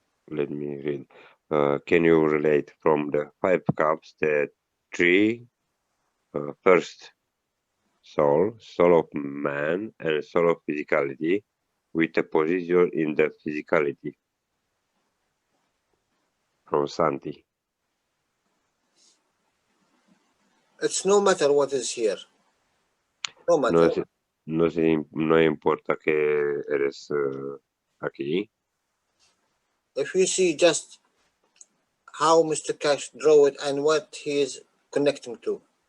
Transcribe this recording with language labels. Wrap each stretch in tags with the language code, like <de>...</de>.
<en>Let me read. Can you relate from the 5 cups the 3 first soul of man and soul of physicality with a position in the physicality? From Santi. It's no matter what is here. No matter.</en> <es>No importa que eres aquí.</es> <en>If you see just how Mr. Cash drew it and what he is connecting to.</en>